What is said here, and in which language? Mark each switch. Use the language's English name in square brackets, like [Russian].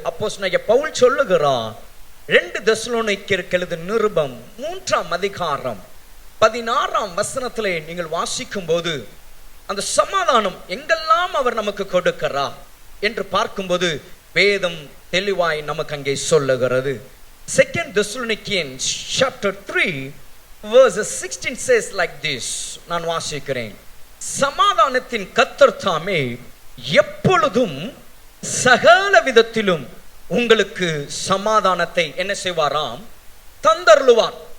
[Tamil] அப்போஸ்தலனாகிய பவுல் சொல்லுகிறார், 2 தெசலோனிக்கேயருக்கு எழுதின நிருபம் 3ஆம் அதிகாரம் 16ஆம் வசனத்திலே நீங்கள் வாசிக்கும் போது அந்த சமாதானம் எங்கெல்லாம் அவர் நமக்கு கொடுக்கிறார் என்று பார்க்கும்போது வேதம் தெளிவாய் நமக்கு அங்கே சொல்லுகிறது. [English] 2 Thessalonians chapter 3 verses 16 says like this. [Tamil] நான் வாசிக்கிறேன். சமாதானத்தின் கர்த்தர் தாமே எப்பொழுதும் சகல விதத்திலும் உங்களுக்கு சமாதானத்தை என்ன செய்வாராம், தந்தருளுவார்.